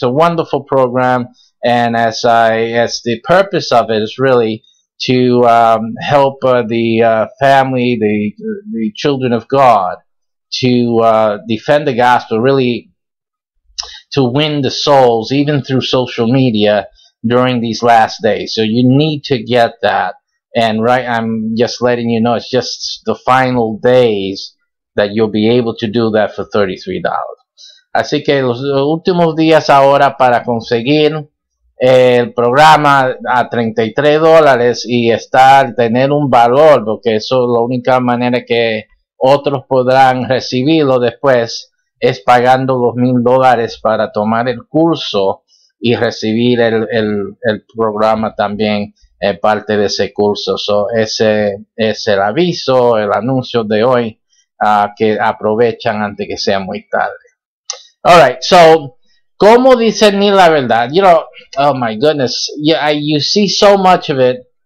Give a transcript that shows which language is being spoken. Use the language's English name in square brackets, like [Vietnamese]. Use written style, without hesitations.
[English] It's a wonderful program, and as the purpose of it is really to help the family, the children of God, to defend the gospel, really to win the souls, even through social media during these last days. So you need to get that. And I'm just letting you know, it's just the final days that you'll be able to do that for $33. [Spanish] Así que los últimos días ahora para conseguir el programa a $33 y tener un valor, porque eso es la única manera que otros podrán recibirlo después, es pagando los $1,000 para tomar el curso y recibir el programa también, parte de ese curso. So, ese es el aviso, el anuncio de hoy, que aprovechan antes que sea muy tarde. Alright, so ¿cómo discernir la verdad? [English] You know, oh my goodness, you see so much of it.